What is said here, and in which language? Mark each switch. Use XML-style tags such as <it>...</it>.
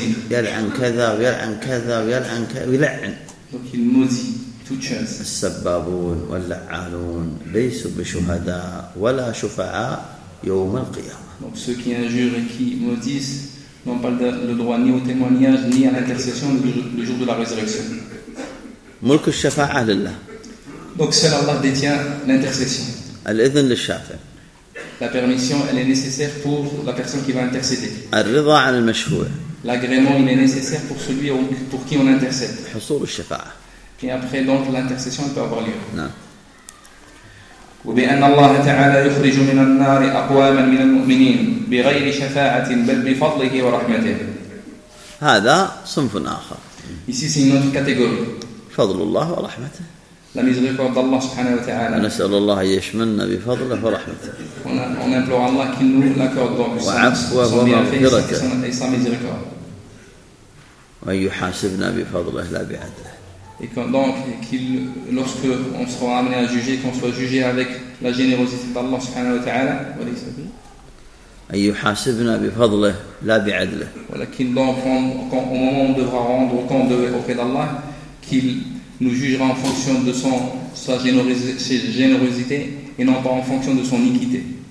<ar>يلعن كذا ويلعن كذا ويلعن كذا ويلعن.</ar> <fr>Donc il maudit toute chose.</fr> <ar>السبابون واللعانون ليسوا بشهداء ولا شفعاء يوم القيامة.</ar> <fr>Donc ceux qui injurent et qui maudissent n'ont pas le droit ni au témoignage ni à l'intercession le jour de la résurrection.</fr> <ar>ملك الشفاعة لله.</ar> <fr>Donc seul Allah détient l'intercession.</fr> <ar>الإذن للشافع.</ar> <fr>La permission, elle est nécessaire pour la personne qui va intercéder. L'agrément, il est nécessaire pour celui pour qui on intercède. Et après, donc, l'intercession peut avoir lieu.</fr> <ar>وبأن الله تعالى يخرج من النار أقواما من المؤمنين بغير شفاعة بل بفضله ورحمته. هذا صنف آخر.</ar> <fr>Ici, c'est une autre catégorie.</fr> <ar>فضل الله ورحمته.</ar> <fr>La miséricorde d'Allah subhanahu wa ta'ala.</fr> <ar>نسأل الله يشملنا بفضله ورحمته.</ar> <fr>On implore Allah qu'il nous l'accorde donc son bienfait et sa miséricorde.</fr> <ar>وأن يحاسبنا بفضله لا بعدله.</ar> <fr>Et quand, donc qu'il, lorsque on sera amené à juger, qu'on soit jugé avec la générosité d'Allah subhanahu wa ta'ala.</fr> <ar>أن يحاسبنا بفضله لا بعدله. ولكن</ar> <fr>donc au moment où on devra rendre compte auprès d'Allah qu'il nous jugera en fonction de sa générosité et non pas en fonction de son iniquité.</fr>